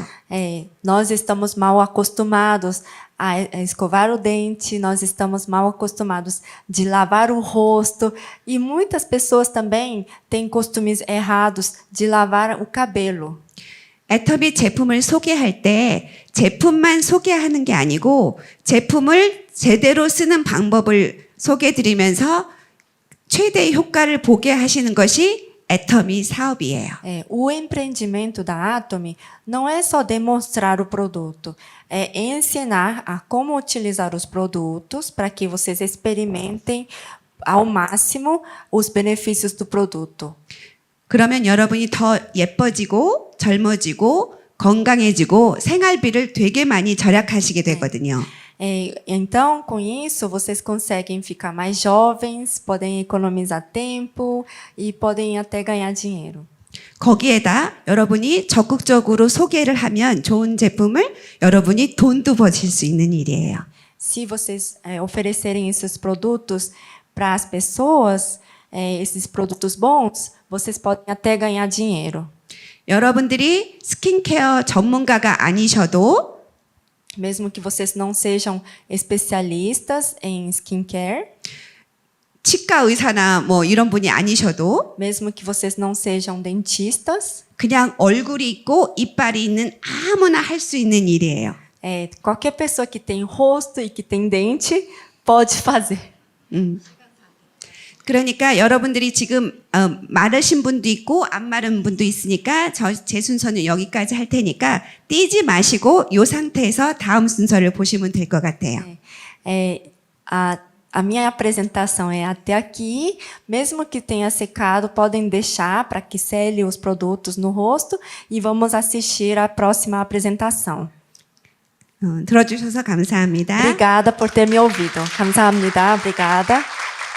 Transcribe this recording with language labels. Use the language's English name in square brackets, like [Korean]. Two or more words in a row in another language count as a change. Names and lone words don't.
[Portuguese] Nós estamos mal acostumados a escovar o dente, nós estamos mal acostumados de lavar o rosto e muitas pessoas também têm costumes errados de lavar o cabelo. [Korean] 애터미 제품을 소개할 때 제품만 소개하는 게 아니고 제품을 제대로 쓰는 방법을 소개해드리면서 최대의 효과를 보게 하시는 것이 애터미 사업이에요. [Portuguese] O empreendimento da Atomy não é só demonstrar o produto, é ensinar a como utilizar os produtos para que vocês experimentem ao máximo os benefícios do produto. [Korean] 그러면 여러분이 더 예뻐지고 젊어지고 건강해지고 생활비를 되게 많이 절약하시게 되거든요. [Portuguese] Então, com isso, vocês conseguem ficar mais jovens, podem economizar tempo e podem até ganhar dinheiro. [Korean] 거기에다 여러분이 적극적으로 소개를 하면 좋은 제품을 여러분이 돈도 버실 수 있는 일이에요. [Portuguese] Se vocês oferecerem esses produtos para as pessoas, esses produtos bons, vocês podem até ganhar dinheiro. [Korean] 여러분들이 스킨케어 전문가가 아니셔도 [Portuguese] Mesmo que vocês não sejam especialistas em skincare, [Korean] 치과 의사나 뭐 이런 분이 아니셔도 [Portuguese] mesmo que vocês não sejam dentistas, [Korean] 그냥 얼굴이 있고 이빨이 있는 아무나 할 수 있는 일이에요. [Portuguese] qualquer pessoa que tem rosto e que tem dente pode fazer. [Korean] 그러니까 여러분들이 지금 마르신 분도 있고 안 마른 분도 있으니까 제 순서는 여기까지 할 테니까 띄지 마시고 이 상태에서 다음 순서를 보시면 될 것 같아요. [Portuguese] A minha apresentação é até aqui. Mesmo que tenha secado, podem deixar para que sele os produtos no rosto e vamos assistir à próxima apresentação. [Korean] 들어주셔서 감사합니다. [Portuguese] Obrigada por ter me ouvido. [Korean] 감사합니다. Obrigada.